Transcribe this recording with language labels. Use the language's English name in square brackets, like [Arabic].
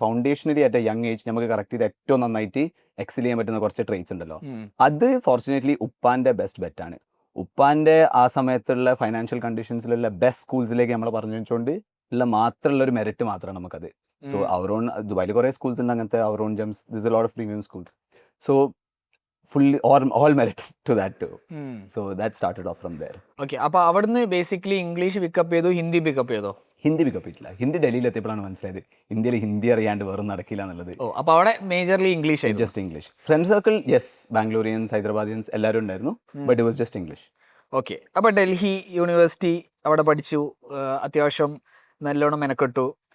[English] foundationally at a young age [Malayalam] നമുക്ക് correct ചെയ്ത് ഏറ്റവും നന്നായിട്ട് എക്സൽ ചെയ്യാൻ പറ്റുന്ന കുറച്ച് ട്രേറ്റ്സ് ഉണ്ടല്ലോ. അത് ഫോർച്ചുനേറ്റ്ലി ഉപ്പാൻ്റെ ബെസ്റ്റ് ബെറ്റാണ്. ഉപ്പാൻ്റെ ആ സമയത്തുള്ള ഫൈനാൻഷ്യൽ കണ്ടീഷൻസിലുള്ള ബെസ്റ്റ് സ്കൂൾസിലേക്ക് നമ്മൾ പറഞ്ഞു വെച്ചുകൊണ്ട് ഉള്ള മാത്രമുള്ള ഒരു മെറിറ്റ് മാത്രമാണ് നമുക്കത്. സോ അവരോൺ ദുബായിൽ കുറേ സ്കൂൾസ് ഉണ്ട് അങ്ങനത്തെ, അവരോൺ Gems, [English] This a lot of premium schools. So fully all merit to that too. So that started off from there. [Malayalam] Okay, അപ്പോൾ അവിടുന്ന് ബേസിക്കലി ഇംഗ്ലീഷ് പിക്കപ്പ് ചെയ്തു, ഹിന്ദി പിക്കപ്പ് ചെയ്തോ? ഹിന്ദി പിക്കപ്പ് ചെയ്തില്ല. ഹിന്ദി ഡൽഹിയിലെത്തിയപ്പോഴാണ് മനസ്സിലായത് ഇന്ത്യയിൽ ഹിന്ദി അറിയാണ്ട് വേറെ നടക്കില്ല എന്നുള്ളത്. അപ്പോൾ അവിടെ മേജർലി ഇംഗ്ലീഷ് ആയിരുന്നു? [English] Just English. [Malayalam] Friend circle yes, ബാംഗ്ലൂരിയൻസ്, ഹൈദരാബാദിയൻസ് എല്ലാവരും ഉണ്ടായിരുന്നു, [English] But it was just English. [Malayalam] Okay, അപ്പോൾ ഡൽഹി യൂണിവേഴ്സിറ്റി അവിടെ പഠിച്ചു, അത്യാവശ്യം നല്ലോണം മെനക്കെട്ടു.